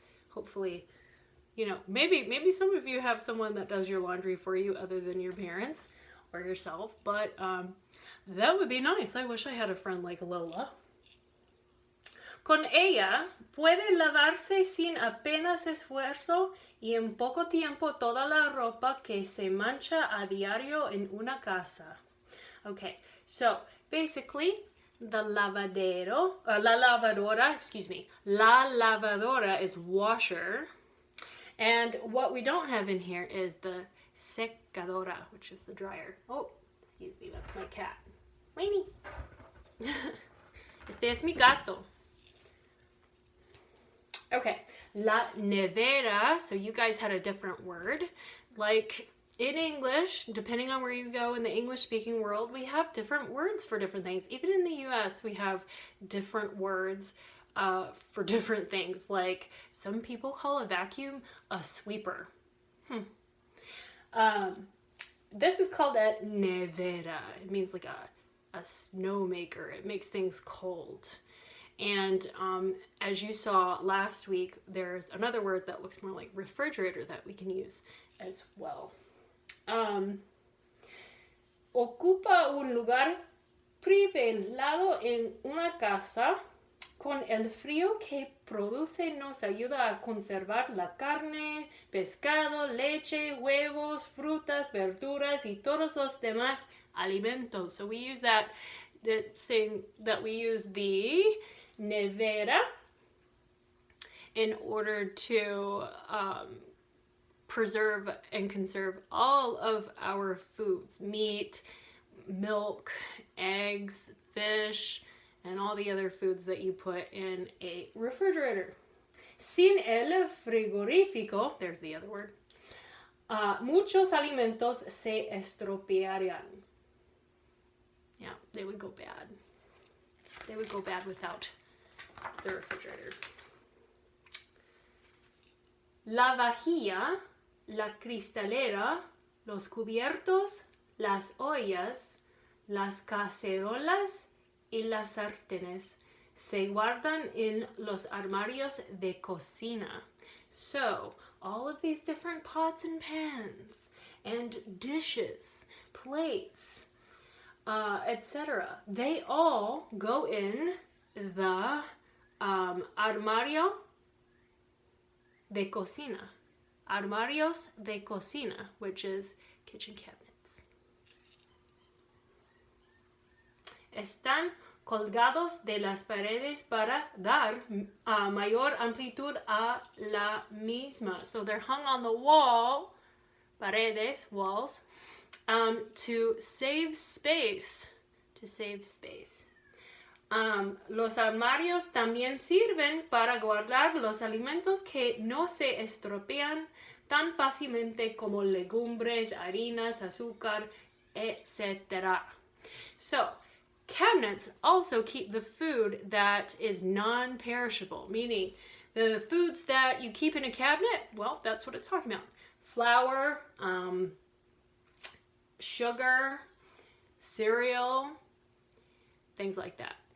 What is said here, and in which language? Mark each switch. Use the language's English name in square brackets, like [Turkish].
[English] Hopefully, maybe some of you have someone that does your laundry for you other than your parents or yourself, but that would be nice. I wish I had a friend like Lola. [Spanish] Con ella puede lavarse sin apenas esfuerzo y en poco tiempo toda la ropa que se mancha a diario en una casa. [English] Okay, so basically la lavadora is washer. And what we don't have in here is the secadora, which is the dryer. Oh, excuse me, that's my cat. Winnie. [Spanish] Este es mi gato. [English] Okay, la nevera, so you guys had a different word. Like in English, depending on where you go in the English-speaking world, we have different words for different things. Even in the US, we have different words for different things. Like some people call a vacuum a sweeper. This is called a nevera. It means like a snow maker. It makes things cold. And as you saw last week, there's another word that looks more like refrigerator that we can use as well. [Spanish] Ocupa un lugar privilegiado en una casa. Con el frío que produce nos ayuda a conservar la carne, pescado, leche, huevos, frutas, verduras y todos los demás alimentos. [English] So we use saying that we use the nevera in order to preserve and conserve all of our foods, meat, milk, eggs, fish, and all the other foods that you put in a refrigerator. [Spanish] Sin el frigorífico, [English] there's the other word, [Spanish] muchos alimentos se estropearían. [English] Yeah, they would go bad. They would go bad without the refrigerator. [Spanish] La vajilla, la cristalera, los cubiertos, las ollas, las cacerolas y las sartenes se guardan en los armarios de cocina. [English] So, all of these different pots and pans and dishes, plates, etc., they all go in the armario de cocina. Armarios de cocina, which is kitchen cabinets. [Spanish] Están colgados de las paredes para dar mayor amplitud a la misma. [English] So they're hung on the wall, paredes, walls, to save space. [Spanish] Los armarios también sirven para guardar los alimentos que no se estropean tan fácilmente como legumbres, harinas, azúcar, etc. [English] So, cabinets also keep the food that is non-perishable, meaning the foods that you keep in a cabinet, well, that's what it's talking about. Flour, sugar, cereal, things like that.